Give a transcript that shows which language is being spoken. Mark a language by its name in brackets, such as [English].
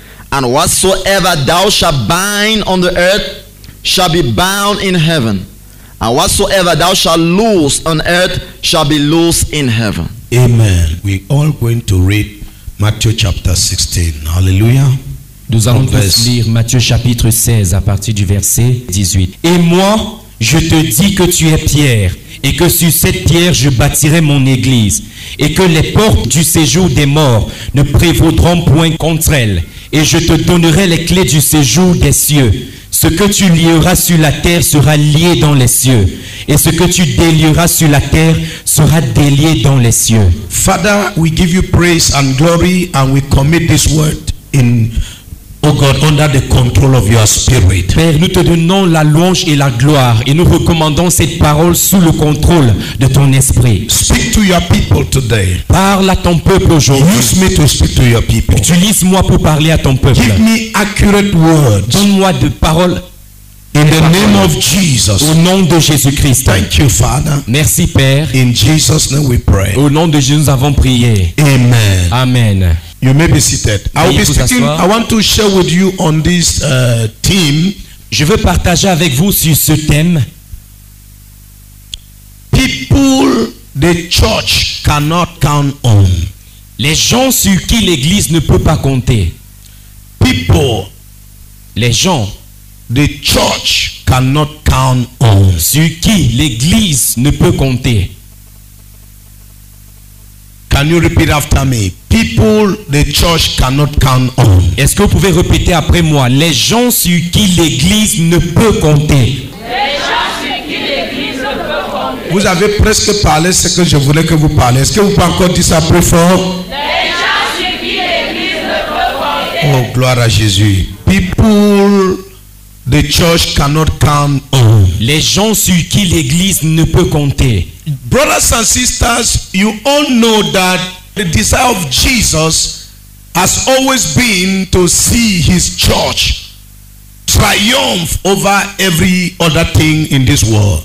[English] And whatsoever thou shalt bind on the earth shall be bound in heaven. And whatsoever thou shalt loose on earth shall be loosed in heaven. Amen. We all going to read Matthew chapter 16. Hallelujah. [French] Nous allons tous lire Matthieu chapitre 16 à partir du verset 18. Et moi, je te dis que tu es Pierre, et que sur cette pierre je bâtirai mon église, et que les portes du séjour des morts ne prévaudront point contre elle. Et je te donnerai les clés du séjour des cieux. Ce que tu lieras sur la terre sera lié dans les cieux, et ce que tu délieras sur la terre sera délié dans les cieux. [English] Father, we give you praise and glory, and we commit this word in, oh God, under the control of your spirit. [French] Père, nous te donnons la louange et la gloire, et nous recommandons cette parole sous le contrôle de ton esprit. [English] Speak to your people today. [French] Parle à ton peuple aujourd'hui. [English] Use me to speak to your people. [French] Utilise-moi pour parler à ton peuple. [English] Give me accurate words. [French] Donne-moi de paroles [English] in the name of Jesus. [French] Au nom de Jésus-Christ. [English] Thank you, Father. [French] Merci, Père. [English] In Jesus' name we pray. [French] Au nom de Jésus, nous avons prié. [English] Amen. [French] Amen. [English] You may be seated. I will be speaking. I want to share with you on this theme. [French] Je veux partager avec vous sur ce thème. [English] People the church cannot count on. [French] Les gens sur qui l'Église ne peut pas compter. [English] People. [French] Les gens. [English] The church cannot count on. [French] Sur qui l'Église ne peut compter. [English] Can you repeat after me? People the church cannot count on. [French] Est-ce que vous pouvez répéter après moi? Les gens sur qui l'Église ne peut compter. Les gens sur qui l'Église ne peut compter. Vous avez presque parlé ce que je voulais que vous parliez. Est-ce que vous pouvez encore dire ça plus fort? Les gens sur qui l'Église ne peut compter. Oh, gloire à Jésus. [English] People the church cannot count on. [French] Les gens sur qui l'Église ne peut compter. [English] Brothers and sisters, you all know that the desire of Jesus has always been to see his church triumph over every other thing in this world.